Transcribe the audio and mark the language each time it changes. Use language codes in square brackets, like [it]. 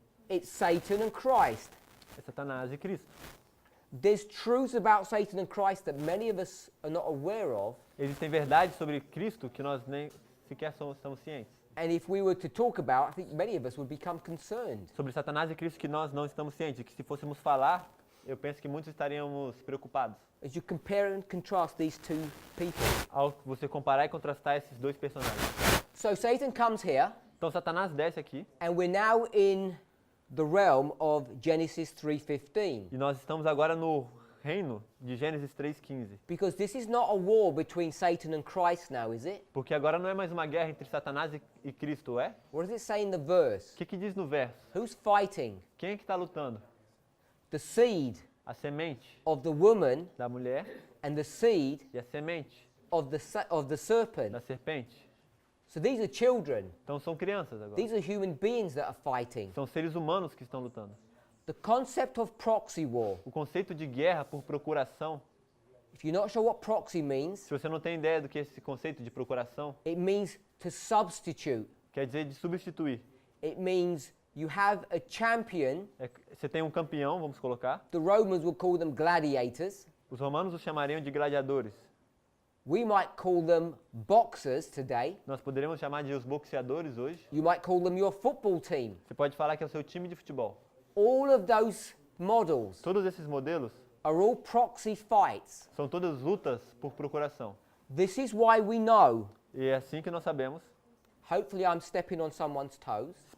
[en] It's Satan and Christ. [pt] é Satanás e Cristo. [en] There's truths about Satan and Christ that many of us are not aware of. [pt] Existem verdades sobre Cristo que nós nem sequer estamos cientes. [en] And if we were to talk about, I think many of us would become concerned. [pt] Sobre Satanás e Cristo que nós não estamos cientes. E que se fôssemos falar, eu penso que muitos estaríamos preocupados [en] as you compare and contrast these two people. [pt] ao você comparar e contrastar esses dois personagens. [en] So Satan comes here, [pt] Então Satanás desce aqui [en] and we're now in the realm of Genesis 3:15. [pt] e nós estamos agora no reino de Gênesis 3:15. [en] Because this is not a war between Satan and Christ now, is it? [pt] Porque agora não é mais uma guerra entre Satanás e Cristo, é? [en] What does it say in the verse? [pt] O que diz no verso? [en] Who's fighting? [pt] Quem é que está lutando? [en] The seed [pt] A semente [en] of the woman [pt] da mulher [en] and the seed [pt] e a semente [en] of the serpent. [pt] da serpente. [en] So these are children. [pt] Então são crianças agora. [en] These are human beings that are fighting. [pt] São seres humanos que estão lutando. [en] The concept of proxy war. [pt] O conceito de guerra por procuração, [en] If you're not sure what proxy means, [pt] se você não tem ideia do que é esse conceito de procuração, [en] it means to substitute. [pt] quer dizer de substituir. [en] It means you have a champion. [pt] Você tem um campeão, vamos colocar. [en] The Romans would call them gladiators. [pt] Os romanos os chamariam de gladiadores. [en] We might call them boxers today. [pt] Nós poderíamos chamar de os boxeadores hoje. [en] You might call them your football team. [pt] Você pode falar que é o seu time de futebol. [en] All of those models [pt] Todos esses modelos [en] are all proxy fights. [pt] são todas lutas por procuração. [en] This is why we know. [pt] E é assim que nós sabemos. [en] Hopefully I'm stepping on someone's toes.